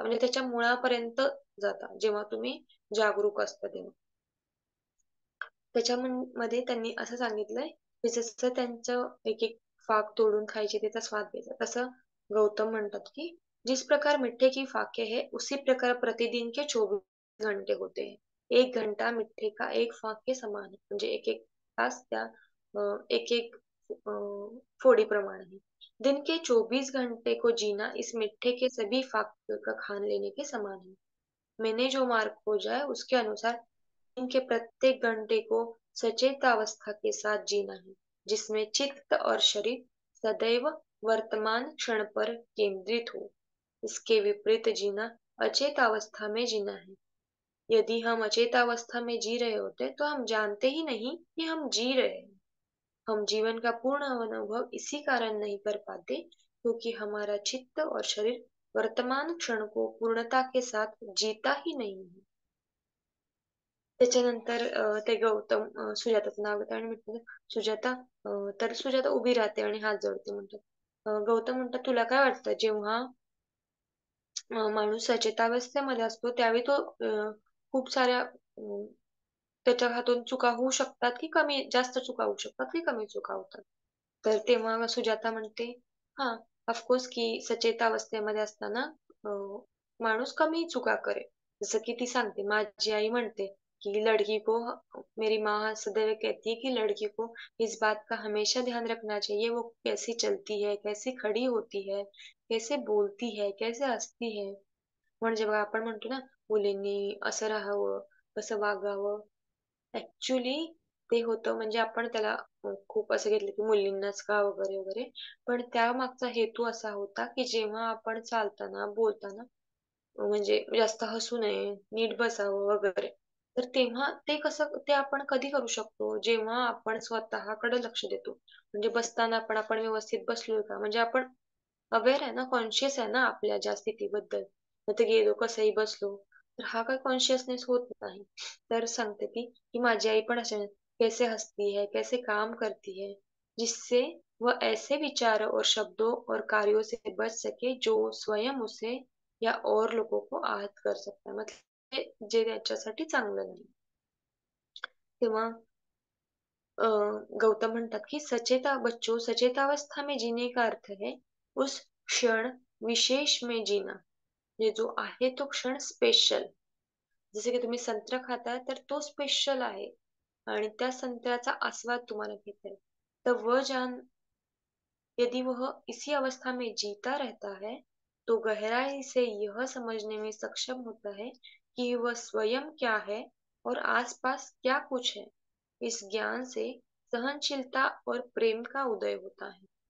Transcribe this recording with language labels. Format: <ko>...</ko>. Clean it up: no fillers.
<mr>म्हणजे त्याच्या मुळापर्यंत जाता, जेव्हा तुम्ही जागरूक असता तेव्हा. त्याच्यामध्ये त्यांनी असं सांगितलंय की जसं त्यांचं एक एक फाक तोड़ून खायची त्याचा स्वाद घ्यायचा, तसं गौतम म्हणतात की</mr> <hi>जिस प्रकार मिठ्ठे की फाके है उसी प्रकार प्रतिदिन के 24 घंटे होते हैं. 1 घंटा मिठ्ठे का एक फाक के समान है.</hi> <mr>म्हणजे एक एक तास त्या एक एक फोड़ीप्रमाणे है.</mr> <hi>दिन के 24 घंटे को जीना इस मिठ्ठे के सभी फाक का खान लेने के समान है. मैंने जो मार्ग खोजा है उसके अनुसार इनके प्रत्येक घंटे को सचेतावस्था के साथ जीना है, जिसमें चित्त और शरीर सदैव वर्तमान क्षण पर केंद्रित हो. इसके विपरीत जीना अचेत अवस्था में जीना है. यदि हम अचेत अवस्था में जी रहे होते तो हम जानते ही नहीं कि हम जी रहे हैं. हम जीवन का पूर्ण अनुभव इसी कारण नहीं कर पाते क्योंकि हमारा चित्त और शरीर वर्तमान क्षण को पूर्णता के साथ जीता ही नहीं है.</hi> <mr>त्याच्यानंतर ते गौतम सुजाताचं नाव घेतात आणि म्हणतात, सुजाता, तर सुजाता उभी राहते आणि हात जोडते. म्हणतात, गौतम म्हणतात, तुला काय वाटतं जेव्हा माणूस सचेतावस्थेमध्ये असतो त्यावेळी तो खूप साऱ्या त्याच्या हातून चुका होऊ शकतात की कमी जास्त चुका होऊ शकतात की कमी चुका होतात. तर तेव्हा सुजाता म्हणते, हा, ऑफकोर्स की सचेतावस्थेमध्ये असताना माणूस कमी चुका करेल. जसं की ती सांगते, माझी आई म्हणते कि</mr> <hi>लड़की को, मेरी माँ सदैव कहती है कि लड़की को इस बात का हमेशा ध्यान रखना चाहिए वो कैसी चलती है, कैसी खड़ी होती है, कैसे बोलती है, कैसे हसती है.</hi> <mr>म्हणजे बघा आपण म्हणतो ना, मुलींनी असं राहावं, कसं वागावं. ऍक्च्युली ते होतं म्हणजे आपण त्याला खूप असं घेतलं की मुलींनाच का वगैरे वगैरे. पण त्यामागचा हेतू असा होता की जेव्हा आपण चालताना, बोलताना म्हणजे जास्त हसू नये, नीट बसावं वगैरे. तर तेव्हा ते कसं ते आपण कधी करू शकतो? जेव्हा आपण स्वतःकडे लक्ष देतो. म्हणजे बसताना पण आपण व्यवस्थित बसलोय का? म्हणजे आपण अवेअर आहे ना, कॉन्शियस आहे ना आपल्या ज्या स्थितीबद्दल. तिथे गेलो, कसंही बसलो, तर हा काही कॉन्शियसनेस होत नाही. तर सांगते ती, की माझी आई पण अशी</mr> <hi>कैसे हसती है, कैसे काम करती है, जिससे वह ऐसे विचारों और शब्दों और कार्यों से बच सके जो स्वयं उसे या और लोगों को आहत कर सकता है.</hi> <mr>मतलब जे त्याच्यासाठी चांगलं नाही. तेव्हा गौतम म्हणतात की</mr> <hi>सचेता बच्चों, सचेतावस्था में जीने का अर्थ है उस क्षण विशेष में जीना.</hi> <mr>म्हणजे जो आहे तो क्षण स्पेशल. जसे की तुम्ही संत्र खाता तर तो स्पेशल आहे आणि त्या संत्र्याचा आस्वाद तुम्हाला घेता येईल.</mr> <hi>तर वह जान यदि वह इसी अवस्था में जीता रहता है तो गहराई से यह समझने में सक्षम होता है कि वह स्वयं क्या है और आसपास क्या कुछ है. इस ज्ञान से सहनशीलता और प्रेम का उदय होता है.</hi>